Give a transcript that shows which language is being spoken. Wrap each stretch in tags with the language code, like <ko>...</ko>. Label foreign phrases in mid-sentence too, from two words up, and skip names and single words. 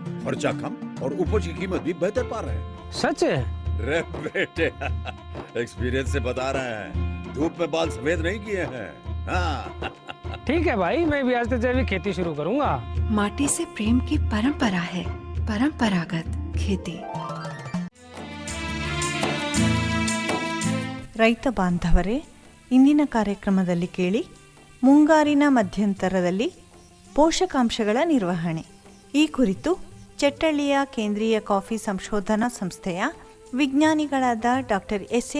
<hi>खर्चा कम और उपज की कीमत भी बेहतर पा रहे हैं. सच है? रे बेटे, एक्सपीरियंस से बता रहे हैं. धूप में बाल सफेद नहीं किए हैं. हाँ. ठीक है भाई, मैं भी आज से जैविक खेती शुरू करूंगा. माटी से प्रेम की परंपरा है, परंपरागत खेती.</hi> <kn>ರೈತ ಬಾಂಧವರೇ, ಇಂದಿನ ಕಾರ್ಯಕ್ರಮದಲ್ಲಿ ಕೇಳಿ ಮುಂಗಾರಿನ ಮಧ್ಯಂತರದಲ್ಲಿ ಪೋಷಕಾಂಶಗಳ ನಿರ್ವಹಣೆ. ಈ ಕುರಿತು ಚೆಟ್ಟಳ್ಳಿಯ ಕೇಂದ್ರೀಯ ಕಾಫಿ ಸಂಶೋಧನಾ ಸಂಸ್ಥೆಯ ವಿಜ್ಞಾನಿಗಳಾದ ಡಾಕ್ಟರ್ ಎಸ್.ಎ.</kn>